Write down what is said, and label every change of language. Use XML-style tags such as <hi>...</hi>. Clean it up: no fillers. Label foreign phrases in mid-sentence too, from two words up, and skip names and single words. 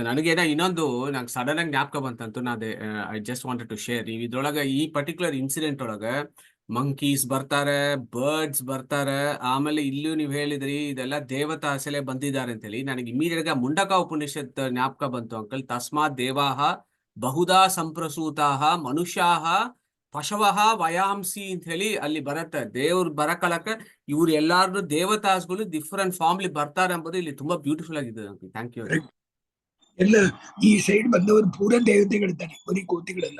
<kn>ನನಗೇನ ಇನ್ನೊಂದು ನಂಗೆ ಸಡನ್ ಆಗಿ ಜ್ಞಾಪಕ ಬಂತಂತು,</kn> <en>I just wanted to share.</en> <kn>ನೀವು ಇದ್ರೊಳಗೆ ಈ</kn> <en>particular incident</en> <kn>ಒಳಗೆ ಮಂಕೀಸ್ ಬರ್ತಾರೆ, ಬರ್ಡ್ಸ್ ಬರ್ತಾರೆ, ಆಮೇಲೆ ಇಲ್ಲೂ ನೀವು ಹೇಳಿದ್ರಿ ಇದೆಲ್ಲ ದೇವತಾ ಅಸಲೆ ಬಂದಿದ್ದಾರೆ ಅಂತ ಹೇಳಿ. ನನಗೆ ಇಮಿಡಿಯೇಟ್ ಆಗಿ ಮುಂಡಕ ಉಪನಿಷತ್ ಜ್ಞಾಪಕ ಬಂತು ಅಂಕಲ್.</kn> <sa>ತಸ್ಮಾತ್ ದೇವಾಹ ಬಹುಧಾ ಸಂಪ್ರಸೂತಾಹ ಮನುಷ್ಯಾಹ ಪಶವಃ ವಯಾಂಸಿ</sa> <kn>ಅಂತ ಹೇಳಿ ಅಲ್ಲಿ ಬರತ್ತೆ. ದೇವ್ರು ಬರಕಲಕ ಇವ್ರು ಎಲ್ಲಾರು ದೇವತಾಸ್ಗಳು</kn> <en>different formli</en> <kn>ಬರ್ತಾರೆ ಎಂಬುದು ಇಲ್ಲಿ ತುಂಬಾ ಬ್ಯೂಟಿಫುಲ್ ಆಗಿದೆ.</kn> <en>thank you.</en> <kn>ಎಲ್ಲ ಈ ಸೈಡ್ ಬಂದವರು ಪೂರ ದೇವತೆಗಳಿದ್ದಾನೆ, ಬರೀ ಕೋತಿಗಳೆಲ್ಲ.</kn>